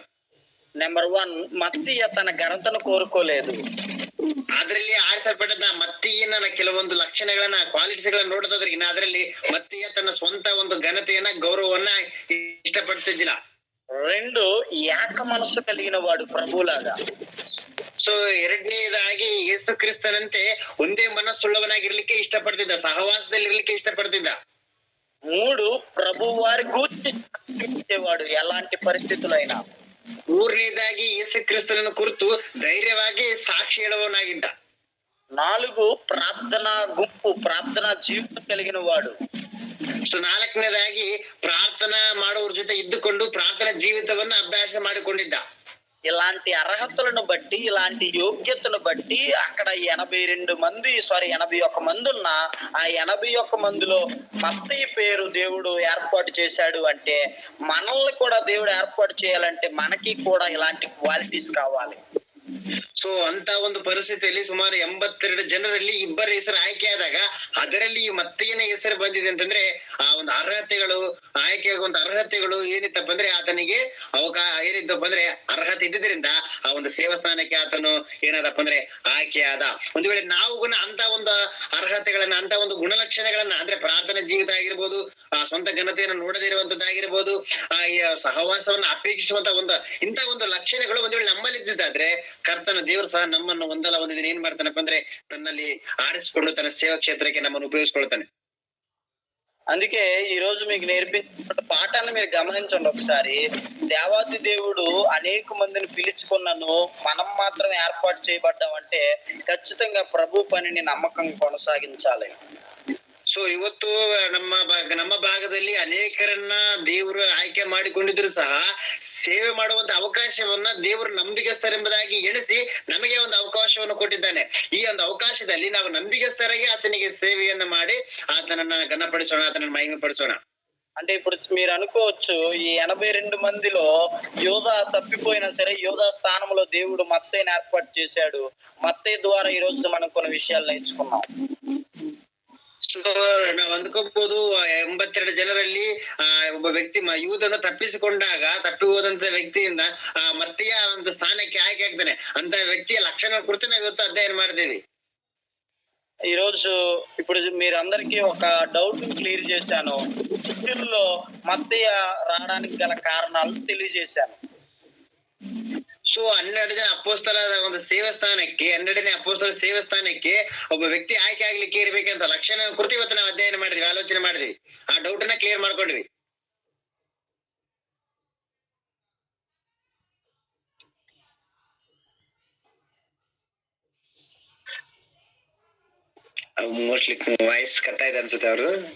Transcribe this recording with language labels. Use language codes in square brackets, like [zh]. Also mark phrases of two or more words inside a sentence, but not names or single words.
[te] నెంబర్ 1, మత్తీయ తన ఘనతను కోరుకోలేదు. [kn] ಅದರಲ್ಲಿ ಆರಿಸಲ್ಪಟ್ಟದ ಮತ್ತಿಯನ್ನ ಕೆಲವೊಂದು ಲಕ್ಷಣಗಳನ್ನ, ಕ್ವಾಲಿಟೀಸ್ಗಳನ್ನ ನೋಡೋದ್ರಿಗಿನ ಅದರಲ್ಲಿ ಮತ್ತಿಯ ತನ್ನ ಸ್ವಂತ ಒಂದು ಘನತೆಯನ್ನ, ಗೌರವವನ್ನ ಇಷ್ಟಪಡ್ತಿದ್ದಿಲ್ಲ. 2, [te] ఏక మనస్సు కలిగిన వాడు ప్రభువులాగా. [kn] ಸೊ ಎರಡನೇದಾಗಿ ಯೇಸು ಕ್ರಿಸ್ತನಂತೆ ಒಂದೇ ಮನಸ್ಸುಳ್ಳವನಾಗಿರ್ಲಿಕ್ಕೆ ಇಷ್ಟಪಡ್ತಿದ್ದ, ಸಹವಾಸದಲ್ಲಿ ಇರ್ಲಿಕ್ಕೆ ಇಷ್ಟಪಡ್ತಿದ್ದ. 3, [te] ప్రభు వారి ಗೂರ್ತಿಸೇವಾಡು ఎలాంటి పరిస్థితులైనా. [kn] 3ನೇದಾಗಿ ಯೇಸು ಕ್ರಿಸ್ತನನ್ನು ಕುರಿತು ಧೈರ್ಯವಾಗಿ ಸಾಕ್ಷಿ ಹೇಳುವವನಾಗಿದ್ದ. 4, [te] ప్రార్థనా గుంపు, ప్రార్థనా జీవితం కలిగిన వాడు. [kn] ಸೊ 4ನೇದಾಗಿ ಪ್ರಾರ್ಥನಾ ಮಾಡುವವ್ರ ಜೊತೆ ಇದ್ದುಕೊಂಡು ಪ್ರಾರ್ಥನಾ ಜೀವಿತವನ್ನ ಅಭ್ಯಾಸ ಮಾಡಿಕೊಂಡಿದ್ದ. [te] ఇలాంటి అర్హతలను బట్టి, ఇలాంటి యోగ్యతను బట్టి అక్కడ 81 మంది ఉన్న ఆ 81 మందిలో మత్తయి పేరు దేవుడు ఏర్పాటు చేశాడు. అంటే మనల్ని కూడా దేవుడు ఏర్పాటు చేయాలంటే మనకి కూడా ఇలాంటి క్వాలిటీస్ కావాలి. [kn] ಸೊ ಅಂತ ಒಂದು ಪರಿಸ್ಥಿತಿಯಲ್ಲಿ ಸುಮಾರು 82 ಜನರಲ್ಲಿ 2 ಹೆಸರು ಆಯ್ಕೆಯಾದಾಗ ಅದರಲ್ಲಿ ಮತ್ತೇನ ಹೆಸರು ಬಂದಿದೆ ಅಂತಂದ್ರೆ, ಆ ಒಂದು ಅರ್ಹತೆಗಳು, ಆಯ್ಕೆಯಾಗುವಂತ ಅರ್ಹತೆಗಳು ಏನಿತ್ತಪ್ಪ ಅಂದ್ರೆ, ಆತನಿಗೆ ಏನಿದ್ದಪ್ಪ ಅಂದ್ರೆ ಅರ್ಹತೆ ಇದ್ದಿದ್ರಿಂದ ಆ ಒಂದು ಸೇವಾಸ್ಥಾನಕ್ಕೆ ಆತನು ಏನಾದಪ್ಪ ಅಂದ್ರೆ ಆಯ್ಕೆಯಾದ. ಒಂದು ವೇಳೆ ನಾವು ಅಂತ ಒಂದು ಅರ್ಹತೆಗಳನ್ನ, ಅಂತ ಒಂದು ಗುಣಲಕ್ಷಣಗಳನ್ನ, ಅಂದ್ರೆ ಪ್ರಾರ್ಥನಾ ಜೀವಿತ ಆಗಿರ್ಬೋದು, ಆ ಸ್ವಂತ ಘನತೆಯನ್ನು ನೋಡದೇ ಇರುವಂತದ್ದಾಗಿರ್ಬೋದು, ಆ ಸಹವಾಸವನ್ನ ಅಪೇಕ್ಷಿಸುವಂತ ಇಂತ ಒಂದು ಲಕ್ಷಣಗಳು ಒಂದು ವೇಳೆ ನಮ್ಮಲ್ಲಿ ಇದ್ದಿದ್ದಾದ್ರೆ, ಕರ್ತನ ದೇವರು ಸಹ ನಮ್ಮನ್ನು ಒಂದಲ್ಲ ದಿನ ಏನ್ ಮಾಡ್ತಾನಪ್ಪ ಅಂದ್ರೆ ತನ್ನಲ್ಲಿ ಆರಿಸಿಕೊಂಡು ತನ್ನ ಸೇವಾ ಕ್ಷೇತ್ರಕ್ಕೆ ನಮ್ಮನ್ನು ಉಪಯೋಗಿಸ್ಕೊಳ್ತಾನೆ. [te] అందుకే ఈ రోజు మీకు నేర్పించిన పాఠాలను మీరు గమనించండి ఒకసారి. దేవాది దేవుడు అనేక మందిని పిలుచుకున్నను, మనం మాత్రం ఏర్పాటు చేయబడ్డామంటే ఖచ్చితంగా ప్రభు పనిని నమ్మకంగా కొనసాగించాలి. [kn] ಸೊ ಇವತ್ತು ನಮ್ಮ ಭಾಗದಲ್ಲಿ ಅನೇಕರನ್ನ ದೇವರು ಆಯ್ಕೆ ಮಾಡಿಕೊಂಡಿದ್ರು ಸಹ ಸೇವೆ ಮಾಡುವಂತ ಅವಕಾಶವನ್ನ ದೇವರು ನಂಬಿಗಸ್ತರೆಂಬುದಾಗಿ ಎಣಿಸಿ ನಮಗೆ ಒಂದು ಅವಕಾಶವನ್ನು ಕೊಟ್ಟಿದ್ದಾನೆ. ಈ ಒಂದು ಅವಕಾಶದಲ್ಲಿ ನಾವು ನಂಬಿಗಸ್ತರಾಗಿ ಆತನಿಗೆ ಸೇವೆಯನ್ನ ಮಾಡಿ ಆತನನ್ನ ಘನಪಡಿಸೋಣ, ಆತನನ್ನ ಮಹಿಮೆ ಪಡಿಸೋಣ. [te] అంటే ఇప్పుడు మీరు అనుకోవచ్చు, ఈ 82 మందిలో యోధా తప్పిపోయినా సరే యోధా స్థానంలో దేవుడు మత్తయిని ఏర్పాటు చేశాడు. మత్తయి ద్వారా ఈ రోజు మనం కొన్ని విషయాలు నేర్చుకున్నాం. [kn] ಸೊ ನಾವು ಅಂದ್ಕೋಬಹುದು 82 ಜನರಲ್ಲಿ ಒಬ್ಬ ವ್ಯಕ್ತಿ ಯೂದನು ತಪ್ಪಿ ಹೋದಂತ ವ್ಯಕ್ತಿಯಿಂದ ಮತ್ತೆಯ ಒಂದು ಸ್ಥಾನಕ್ಕೆ ಆಯ್ಕೆ ಆಗ್ತಾನೆ. ಅಂತ ವ್ಯಕ್ತಿಯ ಲಕ್ಷಣ ಕುರಿತು ನಾವು ಇವತ್ತು ಅಧ್ಯಯನ ಮಾಡ್ತೀವಿ. [te] ఈ రోజు ఇప్పుడు మీరందరికీ ఒక [en] doubt clear [te] చేశాను. శిష్యుల్లో మత్తయి రావడానికి గల కారణాలు తెలియజేశాను. [kn] ಸೊ 12 ಜನ ಅಪೊಸ್ತಲರ ಒಂದು ಸೇವಾಸ್ಥಾನಕ್ಕೆ, 12ನೇ ಅಪೊಸ್ತಲ ಸೇವಾಸ್ಥಾನಕ್ಕೆ ಒಬ್ಬ ವ್ಯಕ್ತಿ ಆಯ್ಕೆ ಆಗ್ಲಿಕ್ಕೆ ಇರ್ಬೇಕಂತ ಲಕ್ಷಣ ಕುರಿತು ಇವತ್ತು ನಾವು ಅಧ್ಯಯನ ಮಾಡಿದ್ವಿ, ಆಲೋಚನೆ ಮಾಡಿದ್ವಿ, ಆ ಡೌಟ್ ಅನ್ನ ಕ್ಲಿಯರ್ ಮಾಡ್ಕೊಂಡ್ವಿ. [en] mostly voice cut [kn] ಆಯ್ತು ಅನ್ಸುತ್ತೆ ಅವ್ರು.